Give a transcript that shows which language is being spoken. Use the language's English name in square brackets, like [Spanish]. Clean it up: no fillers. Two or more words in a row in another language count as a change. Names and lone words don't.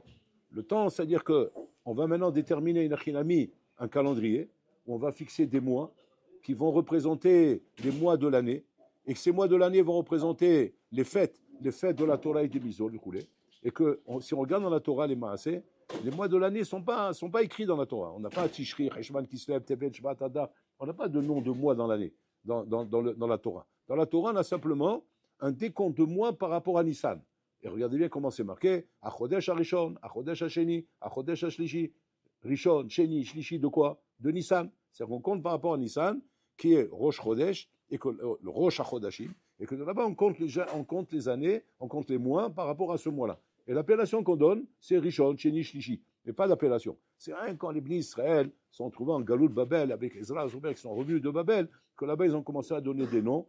[French] Le temps, c'est-à-dire qu'on va maintenant déterminer une achinami, un calendrier, où on va fixer des mois qui vont représenter les mois de l'année, et que ces mois de l'année vont représenter les fêtes de la Torah et des Mitzvot, et que si on regarde dans la Torah les Maaseh, les mois de l'année ne sont pas écrits dans la Torah. On n'a pas Tishri, Heshvan, Kislev, Tevet, Shvat, Adar. On n'a pas de nom de mois dans l'année, dans la Torah. Dans la Torah, on a simplement un décompte de mois par rapport à Nissan. Et regardez bien comment c'est marqué. [Hebrew] החודש הראשון, החודש השני, החודש השלישי, ראשון, שני, שלישי, [French] de quoi? De Nissan. C'est-à-dire qu'on compte par rapport à Nissan, qui est [Hebrew] ראש חודש, [French] et que le [Hebrew] ראש החדשים, [French] et que de là-bas, on compte les années, on compte les mois par rapport à ce mois-là. Et l'appellation qu'on donne, c'est [Hebrew] ראשון, שני, שלישי. [French] Mais pas d'appellation. C'est rien quand les Bnei Israël sont trouvés en [Hebrew] גלות בבל [French] avec Ezra et Zober qui sont revenus de Babel, que là-bas ils ont commencé à donner des noms.